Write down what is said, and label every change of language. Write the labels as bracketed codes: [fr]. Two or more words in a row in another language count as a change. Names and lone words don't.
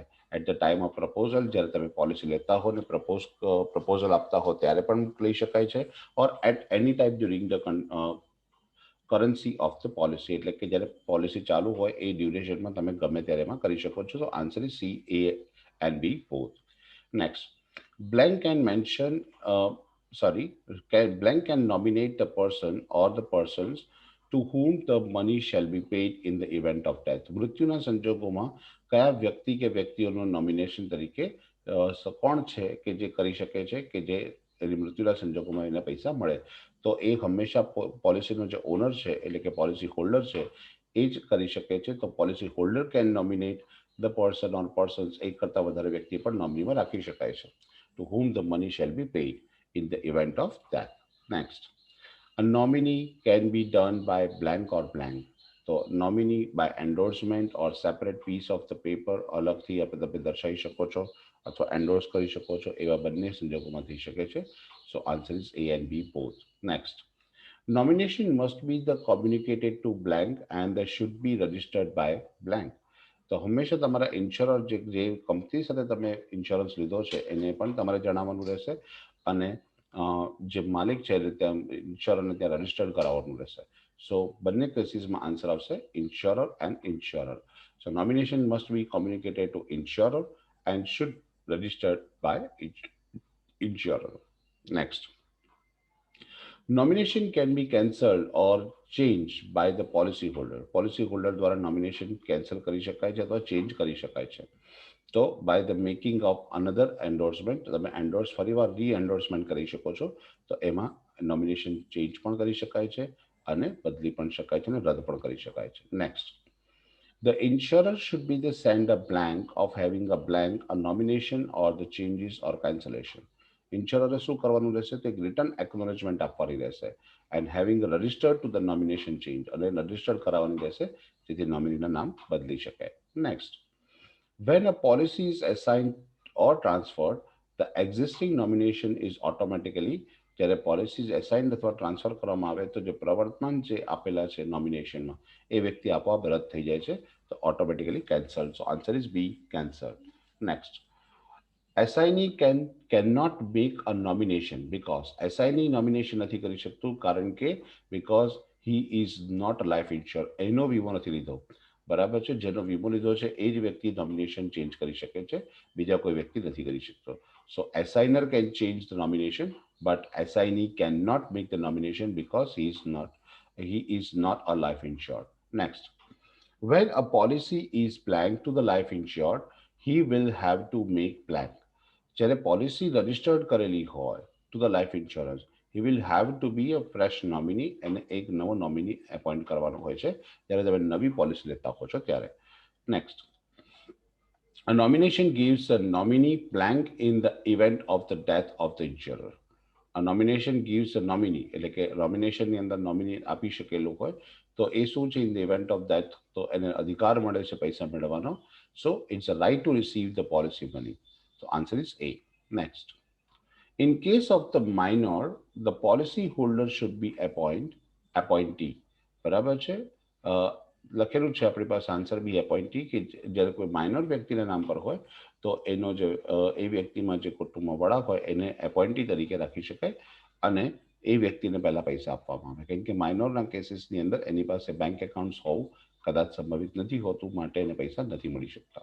[en] at the time of proposal, [gu] જ્યારે તમે પોલિસી લેતા હો ને પ્રપોઝલ આપતા હો ત્યારે પણ લઈ શકાય છે. [en] or at any time during the currency of the policy, [gu] એટલે કે જ્યારે પોલિસી ચાલુ હોય એ ડ્યુરેશનમાં તમે ગમે ત્યારે એમાં કરી શકો છો. [en] તો answer is C, A and B both. નેક્સ્ટ, blank can mention blank can nominate the person or the persons to whom the money shall be paid in the event of death. [gu] મૃત્યુના સંજોગોમાં કયા વ્યક્તિ કે વ્યક્તિઓનું નોમિનેશન તરીકે કોણ છે કે જે કરી શકે છે કે જે એની મૃત્યુના સંજોગોમાં એને પૈસા મળે? તો એ હંમેશા પોલિસીનો જે ઓનર છે એટલે કે [en] policy holder [gu] છે એ જ કરી શકે છે. તો [en] policy holder can nominate the person or persons, [gu] એક કરતાં વધારે વ્યક્તિ પણ નોમિનીમાં રાખી શકાય છે, [en] to whom the money shall be paid in the event of death. Next, a nominee can be done by blank or blank. [gu] તો [en] nominee by endorsement or separate piece of the paper, [gu] અલગથી તમે દર્શાવી શકો છો અથવા એન્ડોર્સ કરી શકો છો, એવા બંને સંજોગોમાં થઈ શકે છે. [en] so answer is A and B both. નેક્સ્ટ, nomination must be the communicated to blank and they should be registered by blank. [gu] તો હંમેશા તમારા ઇન્સ્યોરર જે કંપની સાથે તમે ઇન્સ્યોરન્સ લીધો છે એને પણ તમારે જણાવવાનું રહેશે અને જે માલિક છે ત્યાં ઇન્સ્યોરરને ત્યાં રજિસ્ટર્ડ કરાવવાનું રહેશે. સો બંને કેસીસમાં આન્સર આવશે [en] insurer and insurer. so nomination must be communicated to insurer and should registered by insurer. નેક્સ્ટ, nomination can be cancelled or changed by the policy holder. [gu] પોલિસી હોલ્ડર દ્વારા નોમિનેશન કેન્સલ કરી શકાય છે અથવા ચેન્જ કરી શકાય છે. તો [en] by the making of another endorsement, [gu] તમે એન્ડોર્સ ફરીવાર રી એન્ડોર્સમેન્ટ કરી શકો છો. તો એમાં [en] nomination change [gu] પણ કરી શકાય છે અને બદલી પણ શકાય છે અને રદ પણ કરી શકાય છે. [en] નેક્સ્ટ, the insurer should be the send a blank of having a blank, a nomination or the changes or cancellation. [gu] ઇન્સ્યોરરે શું કરવાનું રહેશે? તો એક [en] return acknowledgement [gu] આપવાની રહેશે [en] and having registered to the nomination change, [gu] અને રજિસ્ટર્ડ કરાવવાની રહેશે જેથી નોમિનીના નામ બદલી શકાય. [en] નેક્સ્ટ, when a policy is assigned or transferred, the existing nomination is automatically, [gu] જ્યારે પોલિસીઝ એસાઇન્ડ અથવા ટ્રાન્સફર કરવામાં આવે તો જે પ્રવર્તમાન જે આપેલા છે નોમિનેશનમાં એ વ્યક્તિ આપોઆપ રદ થઈ જાય છે, તો [en] automatically cancelled. so answer is B, cancelled. next, assignee cannot make a nomination because assignee nomination [gu] નથી કરી શકતું કારણ કે [en] because he is not a life insurer, [gu] એનો વીમો નથી લીધો. બરાબર છે, જેનો વીમો લીધો છે એ જ વ્યક્તિ [en] nomination change [gu] કરી શકે છે, બીજા કોઈ વ્યક્તિ નથી કરી શકતો. [en] સો assigner can change the nomination but assignee cannot make the nomination because he is not a life insured. Next, when a policy is blank to the life insured, he will have to make blank. [gu] જ્યારે [en] policy registered [gu] કરેલી હોય [en] to the life insurance, he will have to be a fresh nominee, [gu] અને એક નવો [en] nominee appoint [gu] કરવાનો હોય છે જ્યારે તમે નવી પોલિસી લેતા હો છો ત્યારે. [en] નેક્સ્ટ, a nomination gives a nominee blank in the event of the death of the insurer. A nomination gives a nominee, [gu] એટલે કે નોમિનેશનની અંદર નોમિની આપી શકેલું હોય તો એ શું છે? [en] in the event of death, [gu] તો એને અધિકાર મળે છે પૈસા મેળવવાનો. [en] so it's a right to receive the policy money. So answer is A. Next, in case of the minor, the policy holder should be appointee. [gu] બરાબર છે, લખેલું છે આપણી પાસે [en] answer B, [gu] એપોઇન્ટી, કે જ્યારે કોઈ માઇનર વ્યક્તિના નામ પર હોય તો એનો જે એ વ્યક્તિમાં જે કુટુંબમાં વડા હોય એને એપોઇન્ટી તરીકે રાખી શકાય અને એ વ્યક્તિને પહેલા પૈસા આપવામાં આવે, કેમ કે માઇનરના કેસીસની અંદર એની પાસે [en] bank accounts [gu] હોવું કદાચ સંભવિત નથી હોતું, માટે એને પૈસા નથી મળી શકતા.